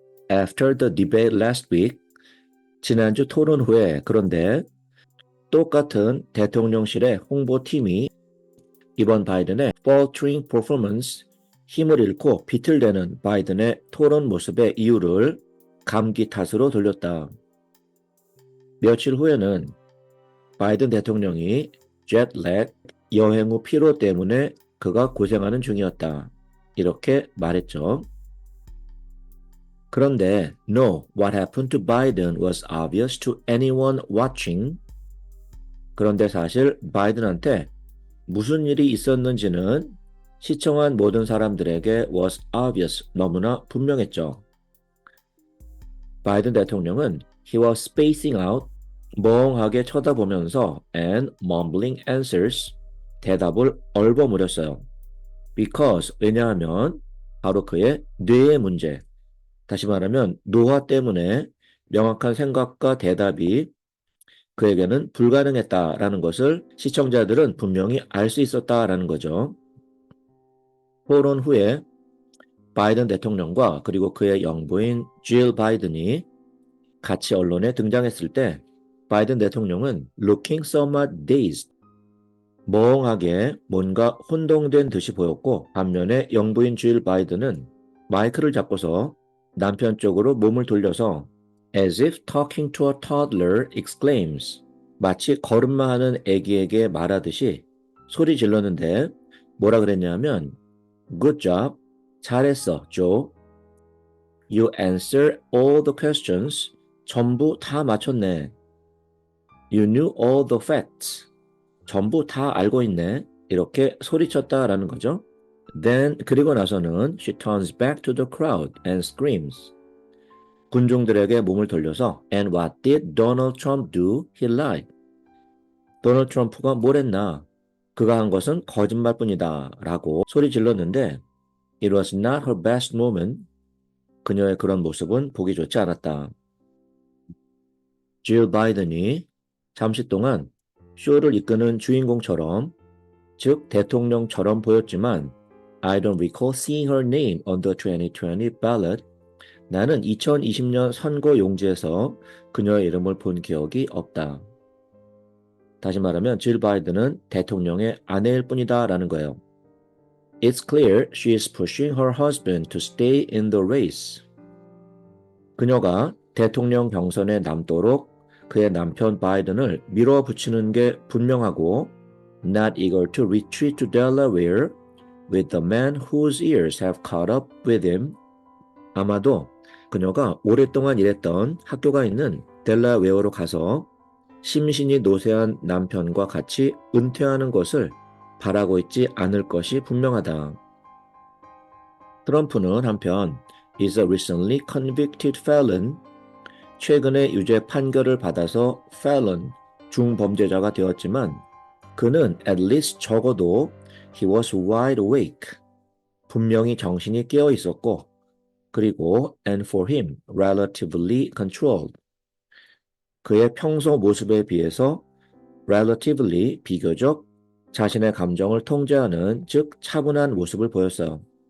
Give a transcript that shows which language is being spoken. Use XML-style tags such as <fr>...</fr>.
<en>After the debate last week</en> <ko>지난주 토론 후에 그런데 똑같은 대통령실의 홍보팀이 이번 바이든의</ko> <en>faltering performance</en> <ko>힘을 잃고 비틀대는 바이든의 토론 모습의 이유를 감기 탓으로 돌렸다. 며칠 후에는 바이든 대통령이 jetlag 여행 후 피로 때문에 그가 고생하는 중이었다. 이렇게 말했죠.</ko> <en>그런데 No, what happened to Biden was obvious to anyone watching.</en> <ko>그런데 사실 바이든한테 무슨 일이 있었는지는 시청한 모든 사람들에게</ko> <en>was obvious,</en> <ko>너무나 분명했죠. 바이든 대통령은</ko> <en>he was spacing out,</en> <ko>멍하게 쳐다보면서</ko> <en>and mumbling answers,</en> <ko>대답을 얼버무렸어요. Because, 왜냐하면 바로 그의 뇌의 문제, 다시 말하면 노화 때문에 명확한 생각과 대답이 그에게는 불가능했다라는 것을 시청자들은 분명히 알 수 있었다라는 거죠. 토론 후에 바이든 대통령과 그리고 그의 영부인 질 바이든이 같이 언론에 등장했을 때 바이든 대통령은</ko> <en>looking somewhat dazed,</en> <ko>멍하게 뭔가 혼동된 듯이 보였고 반면에 영부인 질 바이든은 마이크를 잡고서 남편 쪽으로 몸을 돌려서</ko> <en>as if talking to a toddler exclaims</en> <ko>마치 걸음마하는 아기에게 말하듯이 소리 질렀는데 뭐라 그랬냐면</ko> <en>Good job,</en> <ko>잘했어, 조.</ko> <en>You answer all the questions,</en> <ko>전부 다 맞췄네.</ko> <en>You knew all the facts,</en> <ko>전부 다 알고 있네. 이렇게 소리쳤다라는 거죠.</ko> <en>Then</en> <ko>그리고 나서는</ko> <en>she turns back to the crowd and screams.</en> <ko>군중들에게 몸을 돌려서</ko> <en>And what did Donald Trump do? He lied.</en> <ko>도널드 트럼프가 뭘 했나? 그가 한 것은 거짓말뿐이다 라고 소리 질렀는데</ko> <en>It was not her best moment.</en> <ko>그녀의 그런 모습은 보기 좋지 않았다. 질 바이든이 잠시 동안 쇼를 이끄는 주인공처럼 즉 대통령처럼 보였지만</ko> <en>I don't recall seeing her name on the 2020 ballot.</en> <ko>나는 2020년 선거 용지에서 그녀의 이름을 본 기억이 없다. 다시 말하면 질 바이든은 대통령의 아내일 뿐이다 라는 거예요.</ko> <en>It's clear she is pushing her husband to stay in the race.</en> <ko>그녀가 대통령 경선에 남도록 그의 남편 바이든을 밀어붙이는 게 분명하고</ko> <en>not eager to retreat to Delaware with the man whose ears have caught up with him.</en> <ko>아마도 그녀가 오랫동안 일했던 학교가 있는 델라웨어로 가서 심신이 노쇠한 남편과 같이 은퇴하는 것을 바라고 있지 않을 것이 분명하다. 트럼프는 한편</ko> <en>is a recently convicted felon,</en> <ko>최근에 유죄 판결을 받아서 felon, 중범죄자가 되었지만 그는</ko> <en>at least</en> <ko>적어도</ko> <en>he was wide awake,</en> <ko>분명히 정신이 깨어 있었고 그리고</ko> <en>and for him relatively controlled,</en> <ko>그의 평소 모습에 비해서 relatively 비교적 자신의 감정을 통제하는 즉 차분한 모습을 보였어요.</ko>